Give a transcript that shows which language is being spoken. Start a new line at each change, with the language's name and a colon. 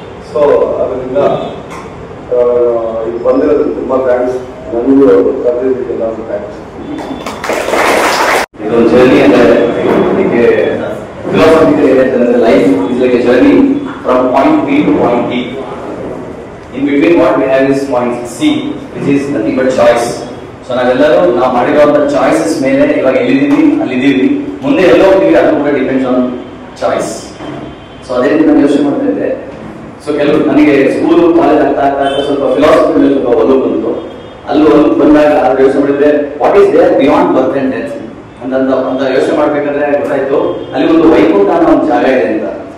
Kannada: So ಅದರಿಂದ ಈಗ ಬಂದಿರೋದಕ್ಕೆ ತುಂಬ ಥ್ಯಾಂಕ್ಸ್. ನನಗೂ ಕರೆದಿದ್ದಕ್ಕೆ ನಾನು ಥ್ಯಾಂಕ್ಸ್. ಇದೊಂದು ಜರ್ನಿ ಅಂದರೆ ಇದಕ್ಕೆ ಫಿಲಾಸಫಿಕಲ್ ಏನಂತಂದ್ರೆ
English: Life is like a journey from point B to point D. In between what we have is point C, which is nothing but choice.
Kannada: So ನಾವೆಲ್ಲರೂ ನಾವು ಮಾಡಿರುವಂಥ ಚಾಯ್ಸಸ್ ಮೇಲೆ ಇವಾಗ ಎಲ್ಲಿದ್ದೀವಿ ಅಲ್ಲಿದ್ದೀವಿ, ಮುಂದೆ ಎಲ್ಲೋ ಹೋಗ್ತೀವಿ, ಅದು ಕೂಡ ಡಿಪೆಂಡ್ಸ್ ಆನ್ ಚಾಯ್ಸ್. ಸೊ ಅದೇ ರೀತಿ ನಾನು ಯೋಚನೆ ಮಾಡ್ತಾ ಇದ್ದೆ. ಸೊ ಕೆಲವು ನನಗೆ ಸ್ಕೂಲು ಕಾಲೇಜ್ ಆಗ್ತಾ ಸ್ವಲ್ಪ ಫಿಲಾಸಫಿ ಸ್ವಲ್ಪ ಒಲವು ಬಂತು. ಅಲ್ಲಿ ಬಂದಾಗ ಅದು ಯೋಚನೆ ಮಾಡಿದ್ರೆ
English: what is there beyond birth and death
Kannada: ಅಂತ ಯೋಚನೆ ಮಾಡ್ಬೇಕಾದ್ರೆ ಗೊತ್ತಾಯ್ತು ಅಲ್ಲಿ ಒಂದು ವೈಕುಂಠ ಅನ್ನೋ ಒಂದು ಜಾಗ ಇದೆ ಅಂತ.